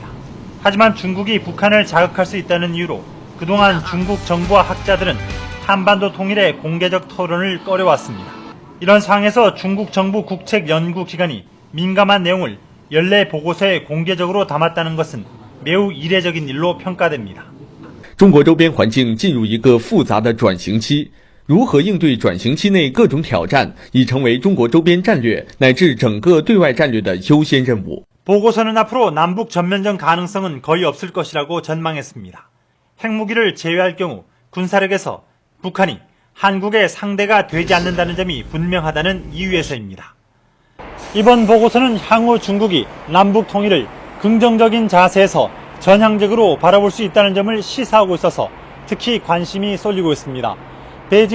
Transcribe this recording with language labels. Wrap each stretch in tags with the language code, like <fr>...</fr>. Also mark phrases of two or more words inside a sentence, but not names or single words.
<ko>하지만 중국이 북한을 자극할 수 있다는 이유로 그동안 중국 정부와 학자들은 한반도 통일의 공개적 토론을 꺼려왔습니다. 이런 상황에서 중국 정부 국책연구기관이 민감한 내용을 연례 보고서에 공개적으로 담았다는 것은 매우 이례적인 일로 평가됩니다.</ko> <zh>中国周边环境进入一个复杂的转型期，如何应对转型期内各种挑战，已成为中国周边战略乃至整个对外战略的优先任务。</zh> <ko>보고서는 앞으로 남북 전면전 가능성은 거의 없을 것이라고 전망했습니다. 핵무기를 제외할 경우 군사력에서 북한이 한국의 상대가 되지 않는다는 점이 분명하다는 이유에서입니다. 이번 보고서는 향후 중국이 남북 통일을 긍정적인 자세에서 전향적으로 바라볼 수 있다는 점을 시사하고 있어서 특히 관심이 쏠리고 있습니다.</ko>